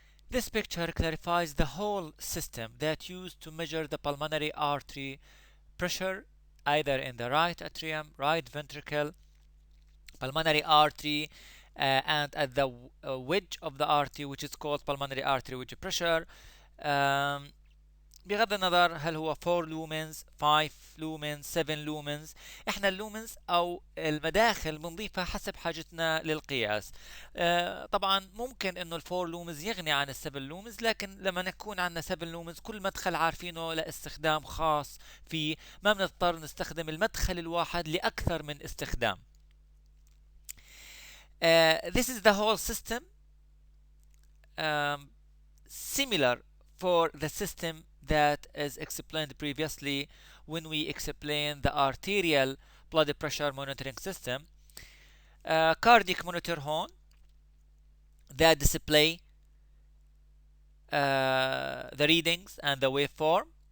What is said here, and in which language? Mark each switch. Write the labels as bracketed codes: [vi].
[en] This picture clarifies the whole system that used to measure the pulmonary artery pressure either in the right atrium, right ventricle, pulmonary artery, and at the wedge of the artery which is called pulmonary artery wedge pressure. [ar] بغض النظر هل هو 4 لومنز 5 لومنز 7 لومنز، احنا اللومنز او المداخل بنضيفها حسب حاجتنا للقياس. طبعا ممكن انه ال4 لومنز يغني عن ال7 لومنز، لكن لما نكون عندنا 7 لومنز كل مدخل عارفينه لاستخدام خاص فيه، ما بنضطر نستخدم المدخل الواحد لاكثر من استخدام. [en] This is the whole system, similar for the system that is explained previously when we explained the arterial blood pressure monitoring system. Cardiac monitor horn that display the readings and the waveform.